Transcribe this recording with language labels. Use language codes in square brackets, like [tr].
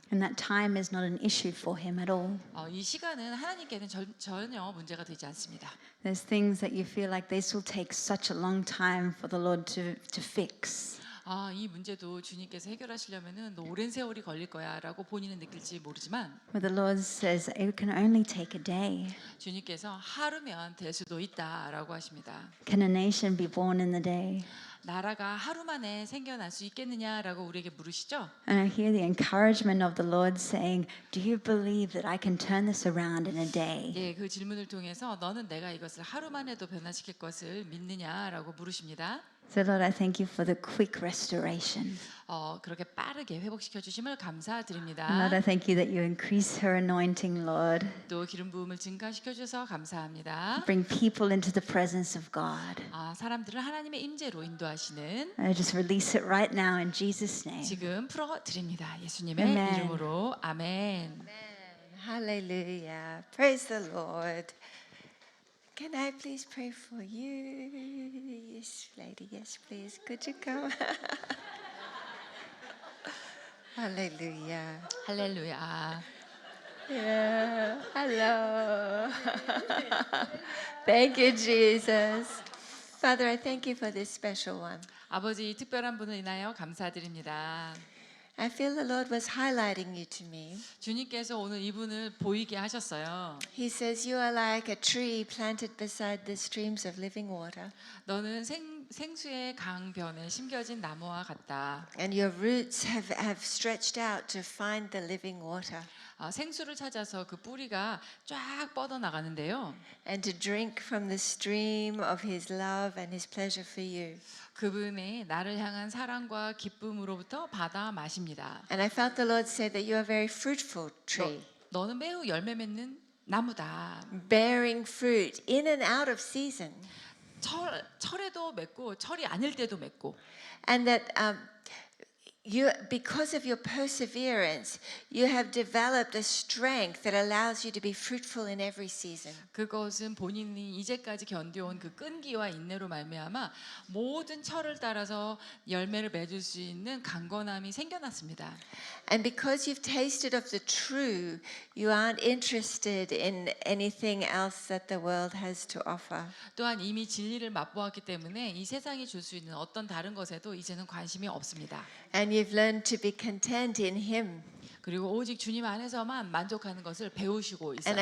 [en] And that time is not an issue for Him at all. [ko] 이 시간은 하나님께는 전혀 문제가 되지 않습니다. [en] There's things that you feel like this will take such a long time for the Lord to fix. [ko] 이 문제도 주님께서 해결하시려면은 오랜 세월이 걸릴 거야라고 본인은 느낄지 모르지만 [en] But the Lord says it can only take a day. [ko] 주님께서 하루면 될 수도 있다라고 하십니다. [en] Can a nation be born in the day? [ko] 나라가 하루 만에 생겨날 수 있겠느냐라고 우리에게 물으시죠? [en] And I hear the encouragement of the Lord saying, do you believe that I can turn this around in a day? [ko] 예, 그 질문을 통해서 너는 내가 이것을 하루 만에도 변화시킬 것을 믿느냐라고 물으십니다. [en] So Lord, I thank you for the quick restoration. [ko] 그렇게 빠르게 회복시켜 주심을 [en] And [ko] 감사드립니다. [en] Lord, I thank you that you increase her anointing, Lord. [ko] 또 기름 부음을 증가시켜 주셔서 감사합니다. [en] Bring people into the presence of God. [ko] 사람들을 하나님의 임재로 인도하시는 [en] I just release it right now in Jesus' name. [ko] 지금 풀어 드립니다. 예수님의 아멘. 이름으로 아멘. [en] Hallelujah. Praise the Lord. Can I please pray for you? Yes, lady. Yes, please. Could you come? Hallelujah. [ko] 할렐루야. [en] Yeah. Hello. Thank you, Jesus. Father, I thank you for this special one. [ko] 아버지 이 특별한 분을 인하여 감사드립니다. [en] I feel the Lord was highlighting you to me. [ko] 주님께서 오늘 이분을 보이게 하셨어요. [en] He says, you are like a tree planted beside the streams of living water, [ko] 너는 생수의 강변에 심겨진 나무와 같다. [en] and your roots have stretched out to find the living water [ko] 생수를 찾아서 그 뿌리가 쫙 뻗어 나가는데요. [en] and to drink from the stream of His love and His pleasure for you. [ko] 그분의 나를 향한 사랑과 기쁨으로부터 받아 마십니다. [en] And I felt the Lord say that you are a very fruitful tree, [ko] 너는 매우 열매 맺는 나무다. [en] bearing fruit in and out of season, [ko] 철에도 맺고 철이 아닐 때도 맺고 [en] and that because of your perseverance, you have developed a strength that allows you to be fruitful in every season. [ko] 그것은 본인이 이제까지 견뎌온 그 끈기와 인내로 말미암아 모든 철을 따라서 열매를 맺을 수 있는 강건함이 생겨났습니다. [en] And because you've tasted of the true, you aren't interested in anything else that the world has to offer. [ko] 또한 이미 진리를 맛보았기 때문에 이 세상이 줄 수 있는 어떤 다른 것에도 이제는 관심이 없습니다. [en] And you've learned to be content in Him. [ko] 그리고 오직 주님 안에서만 만족하는 것을 배우시고 있어요.